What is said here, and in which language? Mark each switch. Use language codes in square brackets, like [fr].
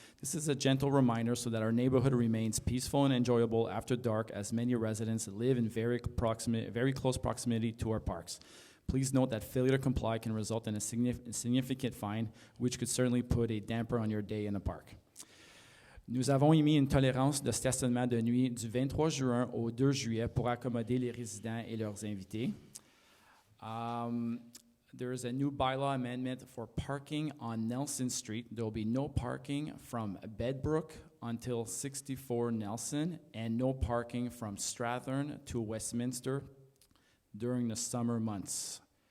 [en] This is a gentle reminder so that our neighborhood remains peaceful and enjoyable after dark, as many residents live in very close proximity to our parks. Please note that failure to comply can result in a significant fine, which could certainly put a damper on your day in the park. [fr] Nous avons émis une tolérance de stationnement de nuit du 23 juin au 2 juillet pour accommoder les résidents et leurs invités. [en] There is a new bylaw amendment for parking on Nelson Street. There will be no parking from Bedbrook until 64 Nelson, and no parking from Strathern to Westminster during the summer months.